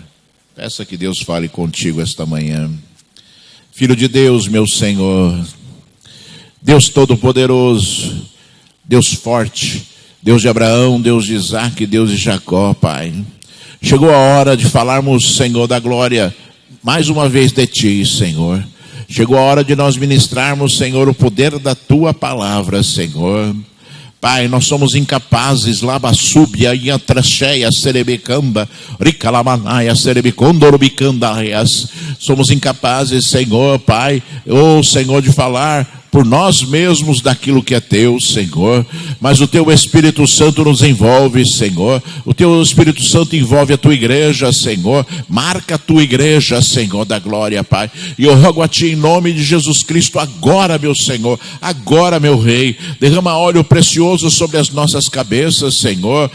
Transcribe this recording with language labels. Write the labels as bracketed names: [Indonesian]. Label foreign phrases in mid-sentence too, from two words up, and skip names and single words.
[Portuguese] Peça que Deus fale contigo esta manhã. Filho de Deus, meu Senhor, Deus Todo-Poderoso, Deus forte, Deus de Abraão, Deus de Isaac, Deus de Jacó, Pai. Chegou a hora de falarmos, Senhor, da glória, mais uma vez de Ti, Senhor. Chegou a hora de nós ministrarmos, Senhor, o poder da Tua palavra, Senhor. Pai, nós somos incapazes, labassúbia, iatracheia, serebecamba, ricalamanaia, serebicondorubicandaias. Somos incapazes, Senhor, Pai, Senhor, de falar por nós mesmos daquilo que é Teu, Senhor. Mas o Teu Espírito Santo nos envolve, Senhor. O Teu Espírito Santo envolve a Tua igreja, Senhor. Marca a Tua igreja, Senhor, da glória, Pai. E eu rogo a Ti em nome de Jesus Cristo, agora, meu Senhor, agora, meu Rei, derrama óleo precioso sobre as nossas cabeças, Senhor.